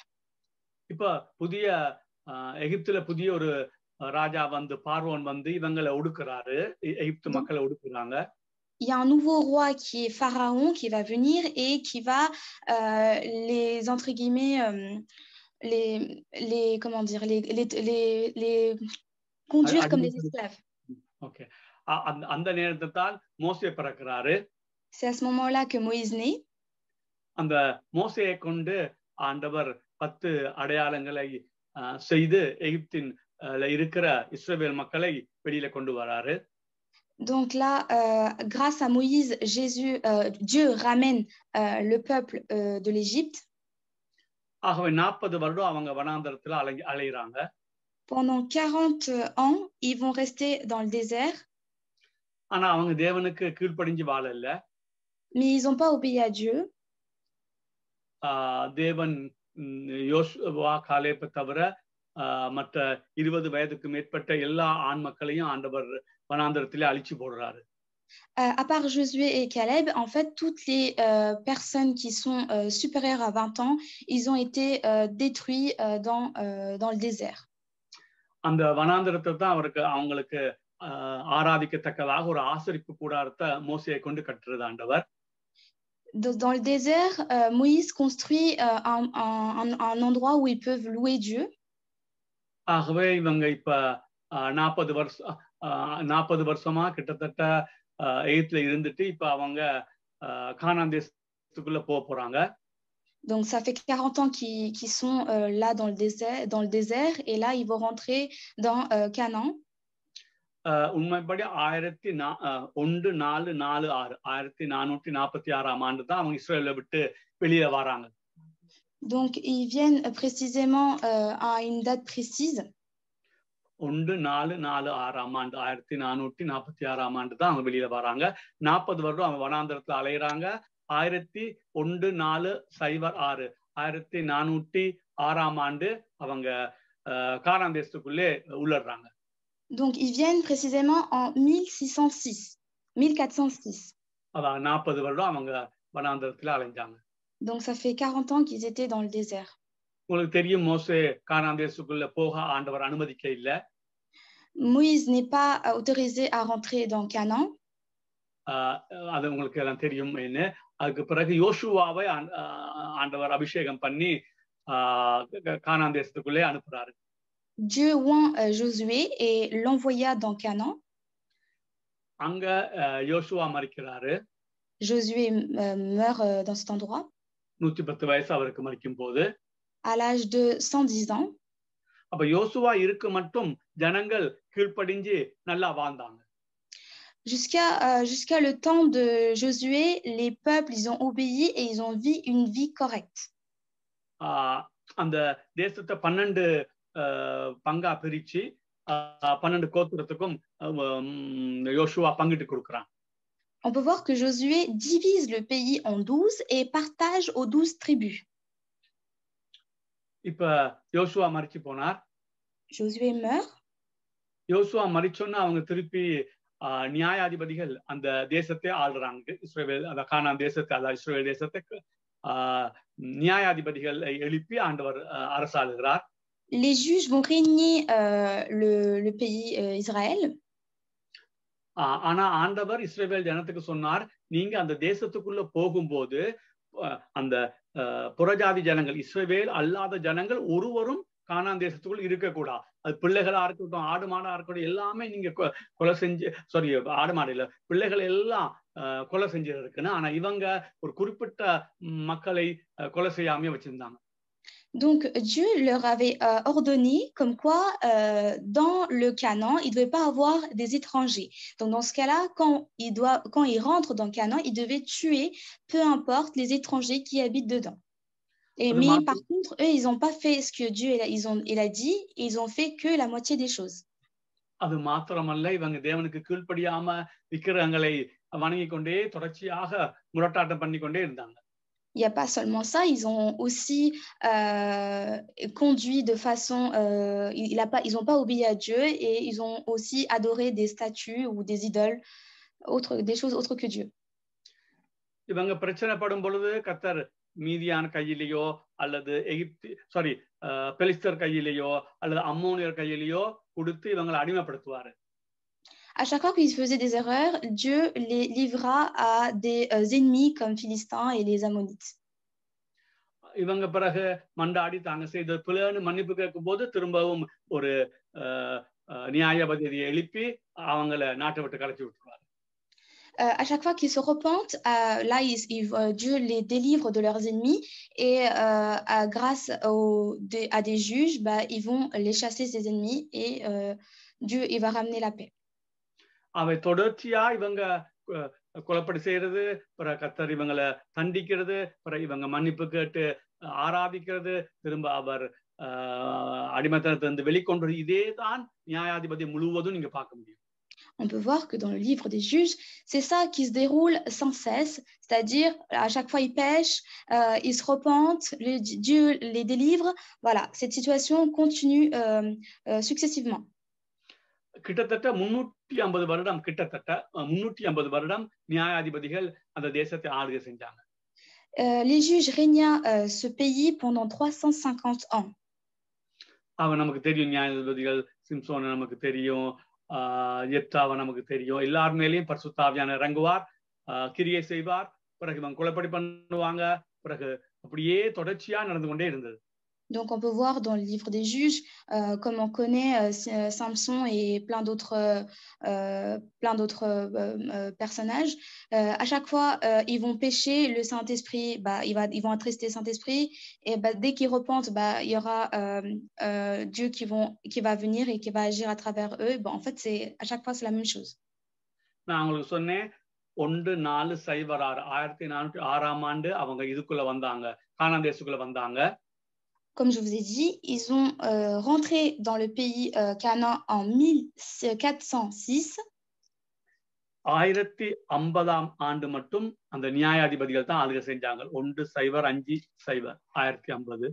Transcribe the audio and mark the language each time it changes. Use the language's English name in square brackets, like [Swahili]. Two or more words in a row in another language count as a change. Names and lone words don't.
[Tamil] இப்ப புதிய எகிப்துல புதிய ஒரு ராஜா வந்து பார்வோன் வந்து இவங்களை ஒடுக்குறாரு, எகிப்து மக்களை ஒடுக்குறாங்க. [French] Il y a un nouveau roi qui est Pharaon qui va venir et qui va les entre guillemets comment dire les conduire comme des esclaves. [Tamil] OK. அந்த நேரத்துல தான் மோசே பிறக்கிறாரு. [French] C'est à ce moment-là que Moïse naît. [Tamil] அந்த மோசேயை கொண்டு ஆண்டவர் 10 அடையாளங்களை செய்து எகிப்தின் இருக்கிற இஸ்ரவேல் மக்களை வெளியில கொண்டு வராரு. [French] Donc là, grâce à Moïse, Dieu ramène le peuple de l'Égypte. [Tamil] ஆகவே 40 வருடம் அவங்க வனாந்தரத்துல அலையுறாங்க. [French] Pendant 40 ans, ils vont rester dans le désert. [Tamil] ஆனா அவங்க தேவனுக்கு கீழ்ப்படிஞ்சு வாழல. [French] Mais ils n'ont pas obéi à Dieu. [Tamil] தேவன் யோசுவா காலேபை தவிர மற்ற 20 வயதுக்கு மேற்பட்ட எல்லா ஆண் மக்களையும் ஆண்டவர் வனாந்தரத்திலே அழிச்சு போடுறாரு. [French] À part Josué et Caleb, en fait, toutes les personnes qui sont supérieures à 20 ans, ils ont été détruits dans le désert. [Tamil] அந்த வனாந்திரத்தை தான் அவங்களுக்கு ஆராதிக்கத்தக்கதாக ஒரு ஆசரிப்பு கூடாரத்தை மோசையை கொண்டு கட்டுறது ஆண்டவர். [French] Dans le désert, Moïse construit un endroit où ils peuvent louer Dieu. [Tamil] ஆகவே இவங்க இப்ப 40 வருஷமா கிட்டத்தட்ட எகிப்துல இருந்துட்டு இப்ப அவங்க கானான் தேசத்துக்குள்ள போறாங்க. [French] Donc ça fait 40 ans qu'ils sont là dans le désert et là ils vont rentrer dans Canaan. [Tamil] உண்மைப்படி 1446 ஆண்டு தான் அவங்க இஸ்ரேலை விட்டு வெளியே வராங்க. [French] Donc ils viennent précisément à une date précise. [Tamil] 1446 ஆண்டு 1446 ஆண்டு தான் அவங்க வெளியில வராங்க. 40 வருடம் அவங்க வனாந்திரத்துல அலையிறாங்க. 1406 1406 ஆண்டு அவங்க கானான் தேசத்துக்குள்ளே உள்ளறாங்க. [French] Donc ils viennent précisément en 1606 1406. [Tamil] அதான் 40 வருடம் அவங்க வனாந்திரத்துல அலைஞ்சாங்க. [French] Donc ça fait 40 ans qu'ils étaient dans le désert. [Tamil] உங்களுக்கு தெரியும் மோசே கானான் தேசத்துக்குள்ள போக ஆண்டவர் அனுமதிக்க இல்ல. [French] Moïse n'est pas autorisé à rentrer dans Canaan. [Tamil] அது உங்களுக்கு எல்லாம் தெரியும். என்ன அதுக்கு பிறகு யோசுவாவை ஆண்டவர் அபிஷேகம் பண்ணி கானான் தேசத்துக்குள்ளே அனுப்புறாரு. [French] Dieu oint Josué et l'envoya dans Canaan. [Tamil] அங்க யோசுவா மரிக்கிறாரு. [French] Josué meurt dans cet endroit. [Tamil] 110 வயசு அவருக்கு மரிக்கும் போது [French] à l'âge de 110 ans. [Tamil] அப்ப யோசுவா இருக்க மட்டும் ஜனங்கள் கீழ்ப்படிஞ்சு நல்லா வாழ்ந்தாங்க. [French] Jusqu'à le temps de Josué, les peuples ils ont obéi et ils ont vécu une vie correcte. [Tamil] அந்த தேசத்தை 12 பங்கா பிரிச்சு 12 கோத்திரத்துக்கும் யோசுவா பங்கிட்டு கொடுக்கறான். [French] On peut voir que Josué divise le pays en 12 et partage aux 12 tribus. [Tamil] இப்ப யோசுவா மரிச்சு போனார். [French] Josué meurt. [Tamil] யோசுவா மரிச்சோன்னா அவங்க திருப்பி நியாயாதிபதிகள் அந்த தேசத்தை ஆள்றாங்க. இஸ்ரவேல் அந்த கானான் தேசத்தை அல்ல இஸ்ரவேல் தேசத்துக்கு நியாயாதிபதிகளை எழுப்பி ஆண்டவர் அரசாளுகிறார். [French] Les juges vont régner le pays Israël. [Tamil] ஆனா ஆண்டவர் இஸ்ரவேல் ஜனத்துக்கு சொன்னார், நீங்க அந்த தேசத்துக்குள்ள போகும்போது அந்த புறஜாதி ஜனங்கள் இஸ்ரவேல் அல்லாத ஜனங்கள் ஒருவரும் கானான் தேசத்துக்குள் இருக்கக்கூடாது. அது பிள்ளைகளா இருக்கட்டும், ஆடு மாடா இருக்கட்டும், எல்லாமே நீங்க கொலை செஞ்சு ஆடு மாடு இல்ல பிள்ளைகள் எல்லாம் கொலை செஞ்சு இருக்குன்னு. ஆனா இவங்க ஒரு குறிப்பிட்ட மக்களை கொலை செய்யாம வச்சிருந்தாங்க. [French] Donc Dieu leur avait ordonné comme quoi dans le Canaan, il ne devait pas avoir des étrangers. Donc dans ce cas-là, quand ils rentrent dans Canaan, ils devaient tuer peu importe les étrangers qui habitent dedans. Mais par contre, eux, ils n'ont pas fait ce que Dieu il a dit, ils ont fait que la moitié des choses. [Tamil] அது மாத்திரமல்ல, இவங்க தேவனுக்கு கீழ்ப்படியாம விக்கிரகங்களை வணங்கிக் கொண்டே தொடர்ச்சியாக முரட்டாட்டம் பண்ணி கொண்டே இருந்தாங்க. [French] Il n'y a pas seulement ça, ils ont aussi conduit de façon... ils n'ont pas obéi à Dieu et ils ont aussi adoré des statues ou des idoles, des choses autres que Dieu. [Tamil] இவங்க பிரச்சனைப்படும் பொழுது கர்த்தர் மீதியான கையிலேயோ அல்லது பெலிஸ்தர் கையிலேயோ அல்லது அம்மோனியர் கையிலேயோ கொடுத்து இவங்களை அடிமைப்படுத்துவாரு. [French] À chaque fois qu'ils faisaient des erreurs, Dieu les livra à des ennemis comme Philistins et les Ammonites. [Tamil] இவங்க பிறகு மண்டாடி தாங்க செய்த பிள்ளைன்னு மன்னிப்பு கேட்கும் போது திரும்பவும் ஒரு நியாயாதிபதியை எழுப்பி அவங்கள நாட்டை விட்டு கலைச்சி விட்டுருவாரு. [French] À chaque fois qu'ils se repentent, là, Dieu les délivre de leurs ennemis et grâce à des juges, ils vont les chasser, ces ennemis, et Dieu il va ramener la paix. [Tamil] அவை தொடர்ச்சியா இவங்க கொலைப்படி செய்யறது, பிற கர்த்தர் இவங்களை தண்டிக்கிறது, பிற இவங்க மன்னிப்பு கேட்டு ஆராதிக்கிறது, திரும்ப அவர் அடிமைத்தனத்திலிருந்து வெளிக்கொண்டு இதே தான் நியாயாதிபதி முழுவதும் நீங்க பார்க்க முடியும். [French] On peut voir que dans le livre des juges, c'est ça qui se déroule sans cesse, c'est-à-dire à chaque fois ils pêchent, ils se repentent, Dieu les délivre. Voilà, cette situation continue successivement. [Tamil] கிட்டத்தட்ட 350 வருடம் கிட்டத்தட்ட 350 வருடம் நியாயாதிபதிகள் அந்த தேசத்தை ஆளுகை செஞ்சாங்க. [French] Les juges régnaient ce pays pendant 350 ans. [Tamil] அவன் நமக்கு தெரியும், நியாயாதிபதிகள் சிம்சோனை நமக்கு தெரியும், எப்தாவை நமக்கு தெரியும். எல்லார் மேலேயும் பரிசுத்த ஆவியானவர் இறங்குவார், கிரியை செய்வார், பிறகு இவன் கொலைப்படி பண்ணுவாங்க, பிறகு அப்படியே தொடர்ச்சியா நடந்து கொண்டே இருந்தது. [French] Donc, on peut voir dans le livre des juges, comme on connaît Samson et plein d'autres personnages. À chaque fois, ils vont pécher, le Saint-Esprit, ils vont attrister le Saint-Esprit. Et dès qu'ils repentent, il y aura Dieu qui va venir et qui va agir à travers eux. En fait, à chaque fois, c'est la même chose. [Tamil] நான் உங்களுக்கு சொன்னேன், 1406 1406 ஆண்டு அவங்க இதுக்குள்ள வந்தாங்க, கானான் தேசத்துக்குள்ள வந்தாங்க. [French] Comme je vous ai dit, ils ont rentré dans le pays Canaan en 1406. [Tamil] 1050 ஆண்டு மட்டும் அந்த நியாயாதிபதிகள் தான் ஆளுகை செஞ்சாங்க. 1050 1050.